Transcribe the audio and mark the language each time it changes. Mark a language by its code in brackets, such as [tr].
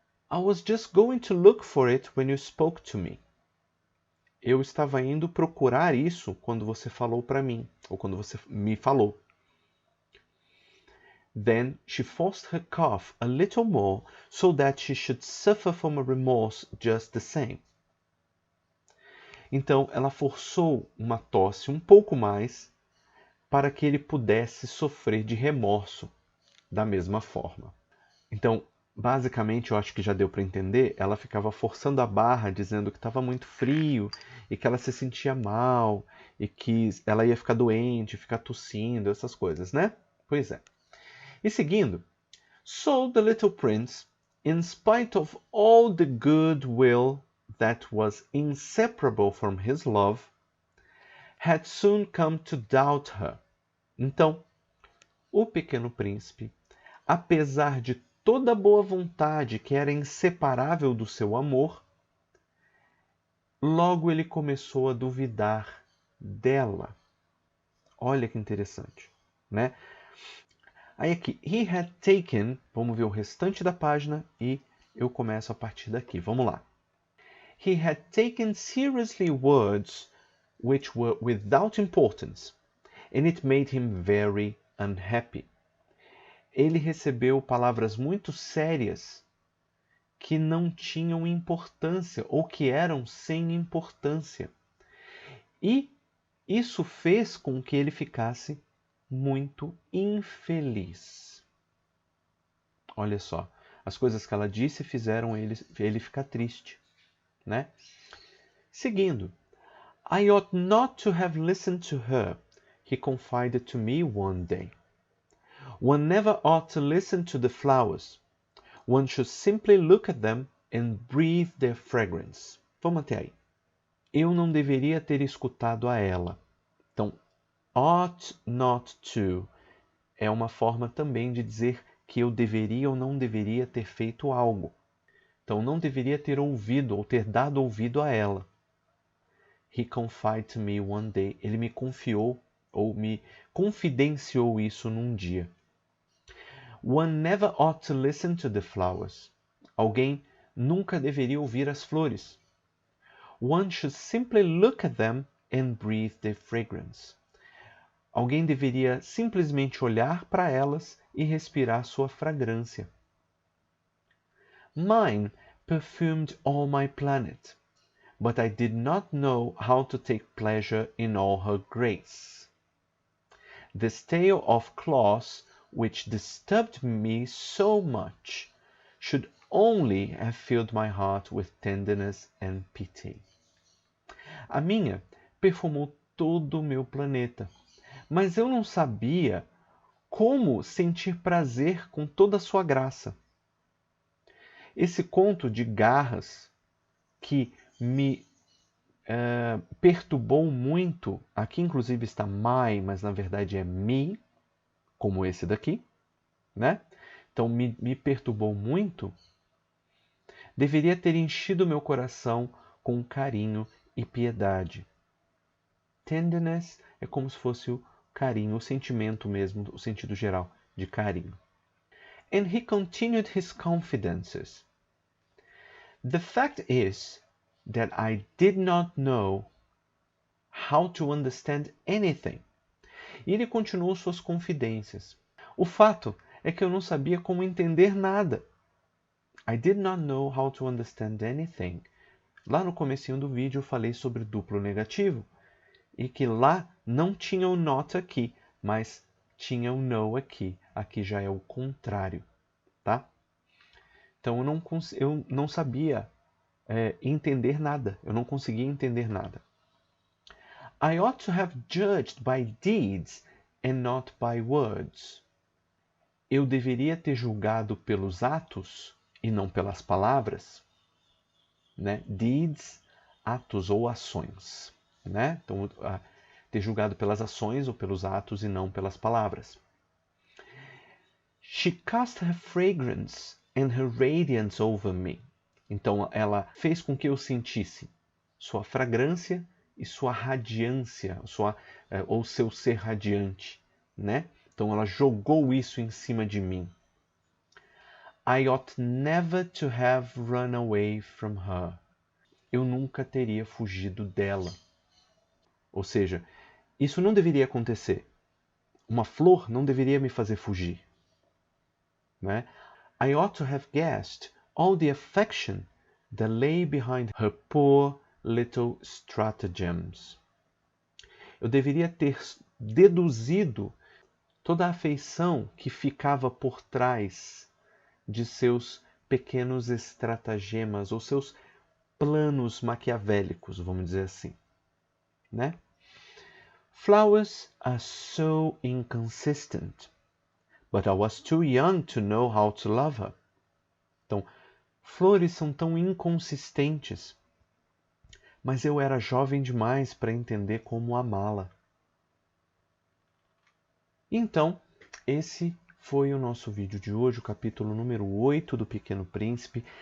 [en] I was just going to look for it when you spoke to me. [pt] Eu estava indo procurar isso quando você falou para mim, ou quando você me falou. [en] Then she forced her cough a little more so that she should suffer from a remorse just the same. [pt] Então, ela forçou uma tosse um pouco mais para que ele pudesse sofrer de remorso da mesma forma. Então, basicamente, eu acho que já deu para entender, ela ficava forçando a barra, dizendo que estava muito frio e que ela se sentia mal e que ela ia ficar doente, ficar tossindo, essas coisas, né? Pois é. E seguindo, [en] so the little prince, in spite of all the goodwill that was inseparable from his love, had soon come to doubt her. [pt] Então, o Pequeno Príncipe, apesar de toda a boa vontade que era inseparável do seu amor, logo ele começou a duvidar dela. Olha que interessante, né? Aí aqui, [en] he had taken, [pt] vamos ver o restante da página e eu começo a partir daqui. Vamos lá. [en] He had taken seriously words which were without importance, and it made him very unhappy. [pt] Ele recebeu palavras muito sérias que não tinham importância ou que eram sem importância. E isso fez com que ele ficasse muito infeliz. Olha só, as coisas que ela disse fizeram ele ficar triste, né? Seguindo, [en] I ought not to have listened to her, he confided to me one day. One never ought to listen to the flowers. One should simply look at them and breathe their fragrance. [pt] Vamos até aí. Eu não deveria ter escutado a ela. Então, [en] ought not to [pt] é uma forma também de dizer que eu deveria ou não deveria ter feito algo. Então, não deveria ter ouvido ou ter dado ouvido a ela. [en] He confided to me one day. [pt] Ele me confiou ou me confidenciou isso num dia. [en] One never ought to listen to the flowers. [pt] Alguém nunca deveria ouvir as flores. [en] One should simply look at them and breathe their fragrance. [pt] Alguém deveria simplesmente olhar para elas e respirar sua fragrância. [en] Mine perfumed all my planet, but I did not know how to take pleasure in all her grace. This tale of claws which disturbed me so much should only have filled my heart with tenderness and pity. [pt] A minha perfumou todo o meu planeta, mas eu não sabia como sentir prazer com toda a sua graça. Esse conto de garras que me perturbou muito, aqui inclusive está my, mas na verdade é me, como esse daqui, né? Então me perturbou muito, deveria ter enchido meu coração com carinho e piedade. Tenderness é como se fosse o carinho, o sentimento mesmo, o sentido geral de carinho. [en] And he continued his confidences. The fact is that I did not know how to understand anything. [pt] E ele continuou suas confidências. O fato é que eu não sabia como entender nada. [en] I did not know how to understand anything. [pt] Lá no comecinho do vídeo eu falei sobre duplo negativo e que lá não tinha o not aqui, mas tinha o no aqui. Aqui já é o contrário, tá? Então eu não sabia entender nada. Eu não conseguia entender nada. [en] I ought to have judged by deeds and not by words. [pt] Eu deveria ter julgado pelos atos e não pelas palavras, né? Deeds, atos ou ações. né? Então, ter julgado pelas ações ou pelos atos e não pelas palavras. [en] She cast her fragrance and her radiance over me. [pt] Então, ela fez com que eu sentisse sua fragrância e sua radiância, ou seu ser radiante, né? Então, ela jogou isso em cima de mim. [en] I ought never to have run away from her. [pt] Eu nunca teria fugido dela. Ou seja, isso não deveria acontecer. Uma flor não deveria me fazer fugir. Né? [en] I ought to have guessed all the affection that lay behind her poor little stratagems. [pt] Eu deveria ter deduzido toda a afeição que ficava por trás de seus pequenos estratagemas ou seus planos maquiavélicos, vamos dizer assim, né? [en] Flowers are so inconsistent, but I was too young to know how to love her. [pt] Então, flores são tão inconsistentes, mas eu era jovem demais para entender como amá-la. Então, esse foi o nosso vídeo de hoje, o capítulo número 8 do Pequeno Príncipe.